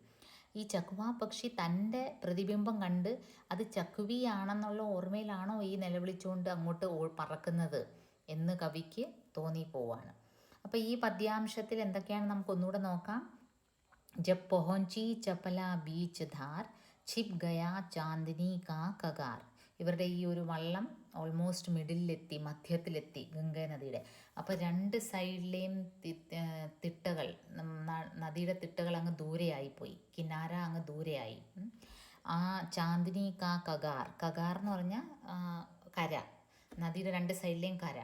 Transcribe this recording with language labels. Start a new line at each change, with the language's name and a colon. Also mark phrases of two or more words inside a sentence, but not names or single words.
Malayalam: ഈ ചക്വാ പക്ഷി തൻ്റെ പ്രതിബിംബം കണ്ട് അത് ചക്കുവിയാണെന്നുള്ള ഓർമ്മയിലാണോ ഈ നിലവിളിച്ചുകൊണ്ട് അങ്ങോട്ട് പറക്കുന്നത് എന്ന് കവിക്ക് തോന്നിപ്പോവാണ്. അപ്പോൾ ഈ പദ്യാംശത്തിൽ എന്തൊക്കെയാണ് നമുക്കൊന്നുകൂടെ നോക്കാം.
Hindi: जब पहुँची चपला बीच धार छिप गया चांदनी का कगार.
Malayalam: ഇവരുടെ ഈ ഒരു വള്ളം ഓൾമോസ്റ്റ് മിഡിലെത്തി, മധ്യത്തിലെത്തി ഗംഗാ നദിയുടെ. അപ്പോൾ രണ്ട് സൈഡിലെയും തിട്ടകൾ, നദിയുടെ തിട്ടകൾ അങ്ങ് ദൂരെയായിപ്പോയി, കിനാര അങ്ങ് ദൂരെയായി. ആ
Hindi: चांदनी का कगार,
Malayalam: കഗാർ എന്ന് പറഞ്ഞാൽ കര, നദിയുടെ രണ്ട് സൈഡിലെയും കര.